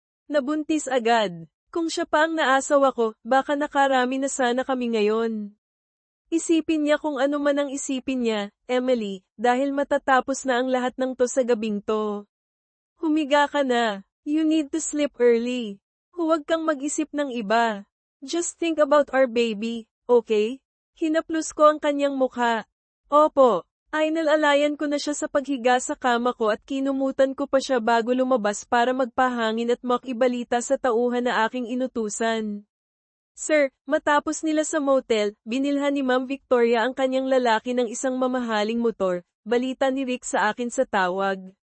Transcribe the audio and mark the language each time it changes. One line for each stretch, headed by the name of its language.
Filipino: Nabuntis agad. Kung siya pa ang naasawa ko, baka nakarami na sana kami ngayon. Isipin niya kung ano man ang isipin niya, Emily, dahil matatapos na ang lahat ng to sa gabing to. Humiga ka na.
English: You need to sleep early.
Filipino: Huwag kang mag-isip ng iba.
English: Just think about our baby, okay?
Filipino: Hinaplos ko ang kanyang mukha. Opo. Ay nalalayan ko na siya sa paghiga sa kama ko at kinumutan ko pa siya bago lumabas para magpahangin at makibalita sa tauhan na aking inutusan. Sir, matapos nila sa motel, binilhan ni Ma'am Victoria ang kanyang lalaki ng isang mamahaling motor, balita ni Rick sa akin sa tawag.